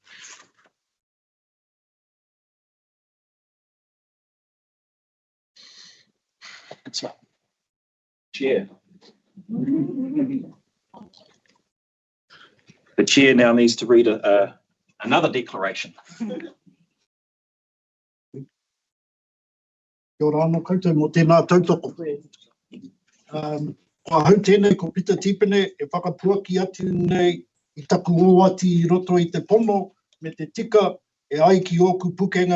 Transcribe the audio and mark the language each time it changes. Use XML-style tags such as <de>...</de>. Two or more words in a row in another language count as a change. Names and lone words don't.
<en>Chair. The chair now needs to read another declaration.</en> <mi>Kia ora anō koutou mō tēnā tautoko. Kua hau tēnei ko Peter Tipene e whakapuaki atu nei I taku ōati I roto I te pono me te tika e ai ki ōku pukenga</mi>